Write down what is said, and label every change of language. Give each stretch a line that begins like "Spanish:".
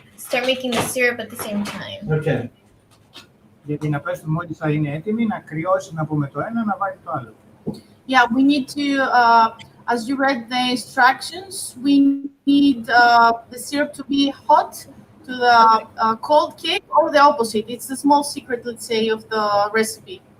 English: Start making the syrup at the same time. Okay.
Greek: Γιατί να πες του μόλις θα είναι έτοιμη, να κρυώσει να πούμε το ένα, να βάλει το άλλο.
English: Yeah, we need to, as you read the instructions, we need the syrup to be hot to the cold cake, or the opposite. It's the small secret, let's say, of the recipe.